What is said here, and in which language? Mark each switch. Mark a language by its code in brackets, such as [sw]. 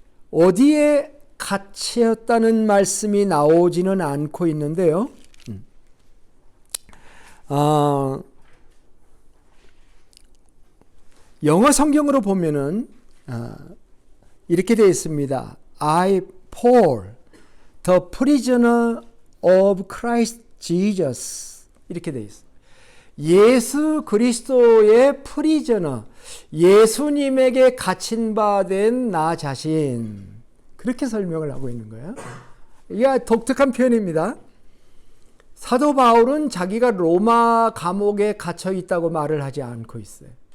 [ko] 어디에 갇혔다는 말씀이 나오지는 않고 있는데요. 영어 성경으로 보면은 이렇게 되어 있습니다. [en] I, Paul, the prisoner of Christ Jesus, [ko] 이렇게 되어 있습니다. 예수 그리스도의 프리저너, 예수님에게 갇힌 바 된 나 자신, 그렇게 설명을 하고 있는 거예요. 이게 독특한 표현입니다. 사도 바울은 자기가 로마 감옥에 갇혀 있다고 말을 하지 않고 있어요.